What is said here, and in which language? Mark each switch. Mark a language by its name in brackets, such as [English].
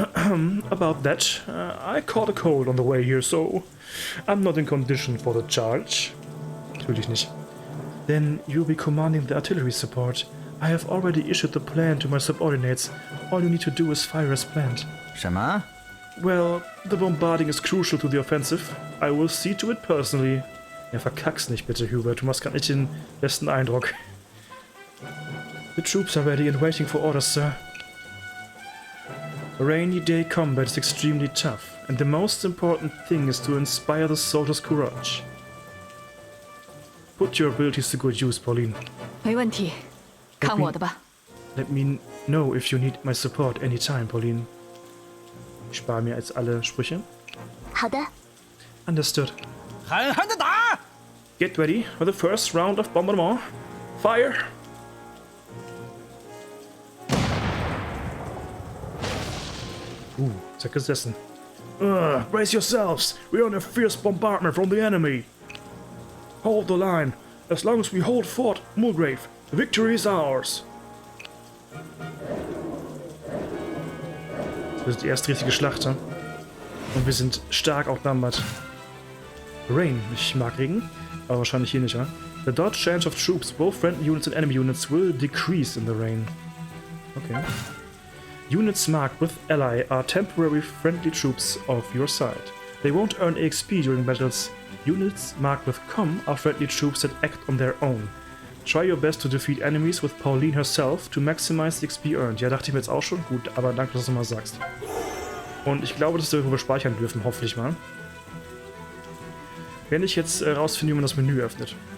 [English] About that, I caught a cold on the way here, so I'm not in condition for the charge. [German] Natürlich nicht. [English] Then you'll be commanding the artillery support. I have already issued the plan to my subordinates. All you need to do is fire as planned. [Chinese] 什么？ [English] Well, the bombarding is crucial to the offensive. I will see to it personally. [German] Ja, verkack's nicht bitte, Hubert. Du machst gar nicht den besten Eindruck. [English] The troops are ready and waiting for orders, sir. Rainy day combat is extremely tough, and the most important thing is to inspire the soldiers' courage. Put your abilities to good use, Pauline. [Chinese] 没问题，看我的吧。 [English] Let me know if you need my support anytime, Pauline. [German] Ich spare mir jetzt alle Sprüche. [Chinese] 好的， [English] Understood. [Chinese] 狠狠的打！ [English] Get ready for the first round of bombardment. Fire! [German] Ist ja gesessen. [English] Brace yourselves! We're on a fierce bombardment from the enemy! Hold the line! As long as we hold Fort Mulgrave, the victory is ours! [German] Das ist die erste richtige Schlacht, hm? Und wir sind stark outnumbered. Rain. Ich mag Regen, aber wahrscheinlich hier nicht, ja? [English] The dodge chance of troops, both friendly units and enemy units, will decrease in the rain. Okay. Units marked with ally are temporary friendly troops of your side. They won't earn EXP during battles. Units marked with com are friendly troops that act on their own. Try your best to defeat enemies with Pauline herself to maximize the XP earned. [German] Ja, dachte ich mir jetzt auch schon. Gut, aber danke, dass du mal sagst. Und ich glaube, dass wir speichern dürfen, hoffentlich mal. Wenn ich jetzt rausfinde, wie man das Menü öffnet.